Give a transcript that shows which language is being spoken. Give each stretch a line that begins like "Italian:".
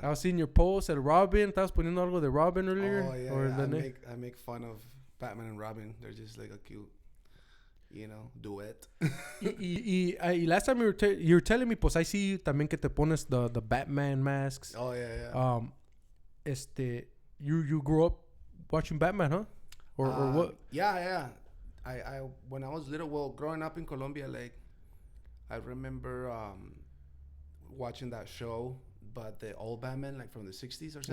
English: I was seeing your post, el Robin.
Spanish: Estabas poniendo algo de Robin
English: earlier. Oh, yeah. Or I make fun of Batman and Robin. They're just like a cute, you know, duet. y last time you were telling me, pues I see
Spanish: también que te pones
English: the Batman masks. Oh, yeah. You grew up watching Batman, huh? Or what? Yeah. I when I was little, well, growing up in Colombia, like I remember watching that show, but the old Batman, like from the 60s or 70s.